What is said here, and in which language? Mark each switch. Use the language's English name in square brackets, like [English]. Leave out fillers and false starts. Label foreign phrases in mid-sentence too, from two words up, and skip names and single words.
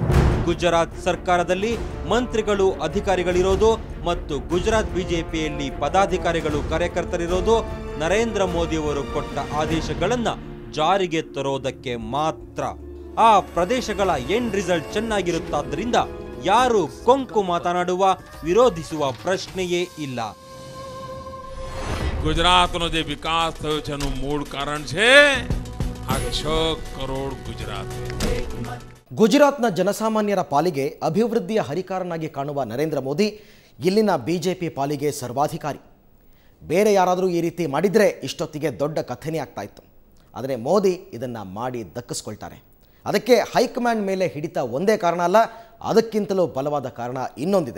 [Kannada] ಗುಜರಾತ್ ಸರ್ಕಾರದಲ್ಲಿ ಮಂತ್ರಿಗಳು ಅಧಿಕಾರಿಗಳಿರೋದು ಮತ್ತು ಗುಜರಾತ್ ಬಿಜೆಪಿಯಲ್ಲಿ ಪದಾಧಿಕಾರಿಗಳು ಕಾರ್ಯಕರ್ತರಿರೋದು ನರೇಂದ್ರ ಮೋದಿಯವರು ಕೊಟ್ಟ ಆದೇಶಗಳನ್ನ ಜಾರಿಗೆ ತರೋದಕ್ಕೆ ಮಾತ್ರ. ಆ ಪ್ರದೇಶಗಳ [English] end result [Kannada] ಚೆನ್ನಾಗಿರುತ್ತಾದ್ರಿಂದ ಯಾರು ಕೊಂಕು ಮಾತನಾಡುವ, ವಿರೋಧಿಸುವ ಪ್ರಶ್ನೆಯೇ ಇಲ್ಲ. [Gujarati] ગુજરાતનો જે વિકાસ થયો છે એનું મૂળ કારણ છે આ 6 કરોડ ગુજરાતી. [Kannada] ಗುಜರಾತ್ನ ಜನಸಾಮಾನ್ಯರ ಪಾಲಿಗೆ ಅಭಿವೃದ್ಧಿಯ ಹರಿಕಾರನಾಗಿ ಕಾಣುವ ನರೇಂದ್ರ ಮೋದಿ ಇಲ್ಲಿನ ಬಿಜೆಪಿ ಪಾಲಿಗೆ ಸರ್ವಾಧಿಕಾರಿ. ಬೇರೆ ಯಾರಾದರೂ ಈ ರೀತಿ ಮಾಡಿದರೆ ಇಷ್ಟೊತ್ತಿಗೆ ದೊಡ್ಡ ಕಥೆನೇ ಆಗ್ತಾ ಇತ್ತು. ಆದರೆ ಮೋದಿ ಇದನ್ನು ಮಾಡಿ ದಕ್ಕಿಸ್ಕೊಳ್ತಾರೆ. ಅದಕ್ಕೆ ಹೈಕಮಾಂಡ್ ಮೇಲೆ ಹಿಡಿತ ಒಂದೇ ಕಾರಣ ಅಲ್ಲ, ಅದಕ್ಕಿಂತಲೂ ಬಲವಾದ ಕಾರಣ ಇನ್ನೊಂದಿದೆ.